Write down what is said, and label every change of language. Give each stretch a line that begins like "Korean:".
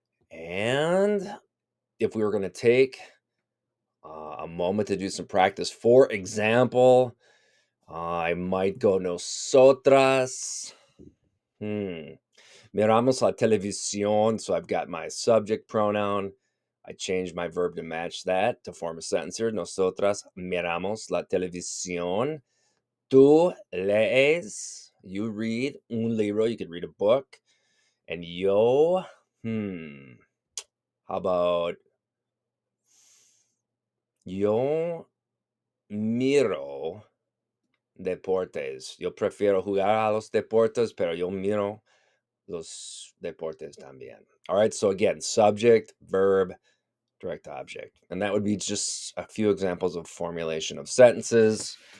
English: And if we were going to take a moment to do some practice, for example, I might go nosotras. Miramos la televisión. So I've got my subject pronoun. I changed my verb to match that to form a sentence here.
Spanish: Nosotras miramos la televisión.
English: Tú lees, you read un libro, you could read a book. And yo, how about yo miro deportes?
Spanish: Yo prefiero jugar a los deportes, pero yo miro los deportes también.
English: All right, so again, subject, verb, direct object. And that would be just a few examples of formulation of sentences.